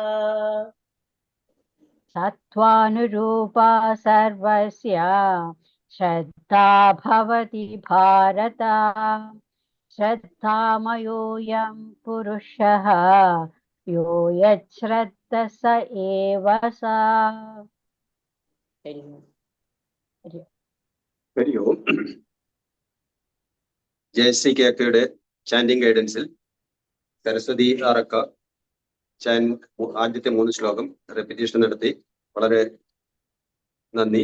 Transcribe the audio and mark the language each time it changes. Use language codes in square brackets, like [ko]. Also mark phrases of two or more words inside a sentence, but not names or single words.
[sa] सत्त्वानुरूपा सर्वस्य श्रद्धा भवति भारत। श्रद्धामयोऽयं पुरुषः यो यच्छ्रद्धः स एव सः। ഹരി ഓം. [ml] ജയശ്രീ കേക്കയുടെ [en] chanting guidance [ml] സരസ്വതി ആറക്ക ആദ്യത്തെ 3 ശ്ലോകം റെപ്പിറ്റേഷൻ നടത്തി. വളരെ നന്ദി.